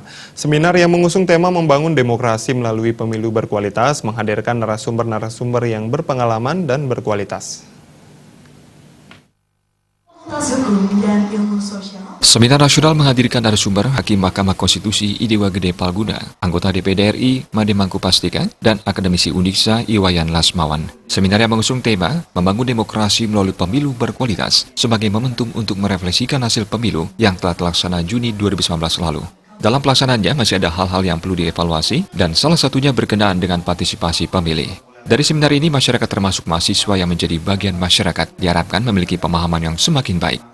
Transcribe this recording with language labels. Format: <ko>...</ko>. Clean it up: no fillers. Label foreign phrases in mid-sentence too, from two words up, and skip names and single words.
<id>Seminar yang mengusung tema membangun demokrasi melalui pemilu berkualitas menghadirkan narasumber-narasumber yang berpengalaman dan berkualitas. Seminar nasional menghadirkan narasumber Hakim Mahkamah Konstitusi Idewa Gede Palguna, anggota DPD RI Made Mangku Pastika, dan akademisi Undiksa Iwayan Lasmawan. Seminar yang mengusung tema membangun demokrasi melalui pemilu berkualitas sebagai momentum untuk merefleksikan hasil pemilu yang telah terlaksana Juni 2019 lalu. Dalam pelaksanaannya masih ada hal-hal yang perlu dievaluasi dan salah satunya berkenaan dengan partisipasi pemilih. Dari seminar ini, masyarakat termasuk mahasiswa yang menjadi bagian masyarakat diharapkan memiliki pemahaman yang semakin baik.</id>